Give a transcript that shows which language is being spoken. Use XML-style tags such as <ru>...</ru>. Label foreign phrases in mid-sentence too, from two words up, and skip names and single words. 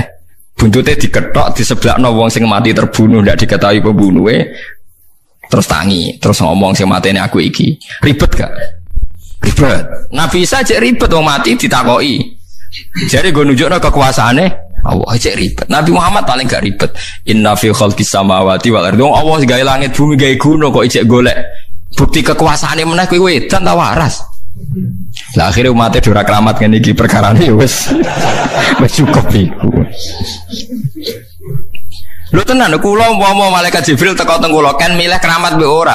<jv>Buntute diketok diseblakno wong sing mati terbunuh ndak diketahui pembunuhe. Terus tangi, terus ngomong sing matene aku iki. Ribet gak? Ribet. Nabi Isa cek ribet wong mati ditakoki. Jadi nggo nunjukno kekuasaane Allah cek ribet. Nabi Muhammad paling gak ribet.</jv> <ar>Inna fi khalqis samawati wal ardi.</ar> <jv>Allah gawe langit bumi gawe gunung kok ijek golek bukti kekuasaane meneh kowe wedan ta waras. Lah akhire umate ora keramat ngene iki perkarane wis cukup iku. Lho tenan kula umpama malaikat Jibril teko teng kula kan milih keramat mbek ora.</jv>